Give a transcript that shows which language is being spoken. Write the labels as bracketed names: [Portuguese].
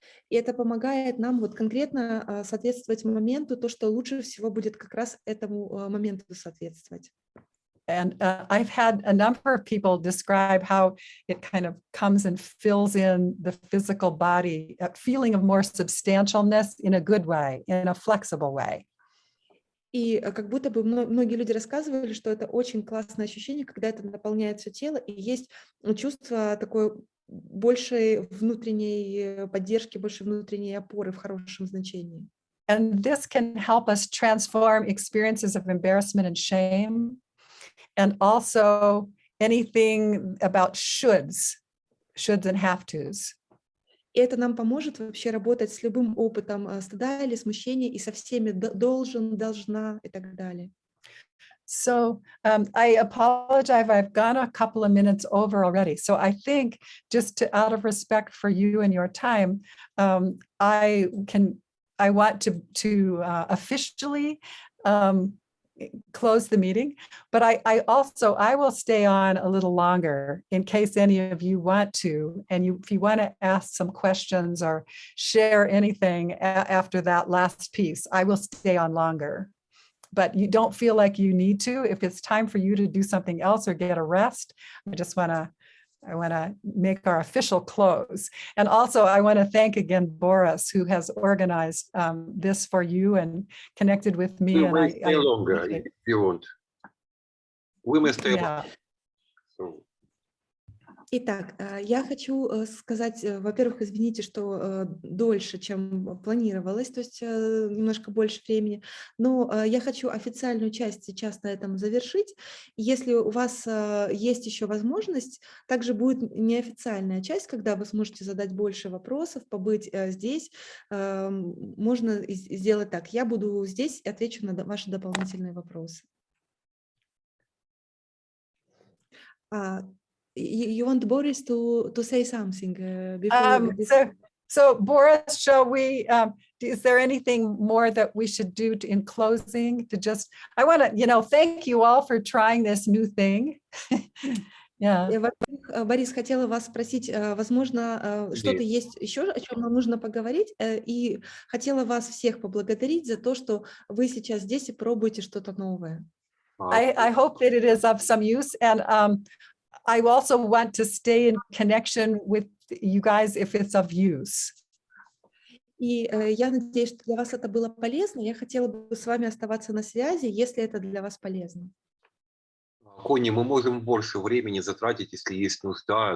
[Russian] И это помогает нам вот конкретно соответствовать моменту, то, что лучше всего будет как раз этому моменту соответствовать. [English] And I've had a number of people describe how it kind of comes and fills in the physical body, a feeling of more substantialness in a good way, in a flexible way. [Russian] И как будто бы многие люди рассказывали, что это очень классное ощущение, когда это наполняет все тело, и есть чувство такой большей внутренней поддержки, большей внутренней опоры в хорошем значении. [English] And this can help us transform experiences of embarrassment and shame, and also anything about shoulds and have-tos. [Russian] И это нам поможет вообще работать с любым опытом стыда или смущения и со всеми должен, должна и так далее. [English] So I apologize, I've gone a couple of minutes over already. So I think just out of respect for you and your time, I want to officially close the meeting, but I will stay on a little longer in case any of you want to, and if you want to ask some questions or share anything after that last piece, I will stay on longer. But you don't feel like you need to. If it's time for you to do something else or get a rest, I want to make our official close. And also I want to thank again Boris, who has organized this for you and connected with me. We and may stay longer if you want. We may stay longer. So. [Russian] Итак, я хочу сказать, во-первых, извините, что дольше, чем планировалось, то есть немножко больше времени, но я хочу официальную часть сейчас на этом завершить. Если у вас есть еще возможность, также будет неофициальная часть, когда вы сможете задать больше вопросов, побыть здесь. Можно сделать так. Я буду здесь и отвечу на ваши дополнительные вопросы. [English] You want Boris to say something before? So Boris, shall we, is there anything more that we should do in closing to just, I want to, thank you all for trying this new thing. Yeah. [Russian] Во-первых, Борис, хотела вас спросить, возможно, что-то есть еще, о чем нам нужно поговорить, и хотела вас всех поблагодарить за то, что вы сейчас здесь и пробуете что-то новое. [English] I hope that it is of some use, and I also want to stay in connection with you guys if it's of use. [Russian] И я надеюсь, что для вас это было полезно. Я хотела бы с вами оставаться на связи, если это для вас полезно. Конни, мы можем больше времени затратить, если есть нужда.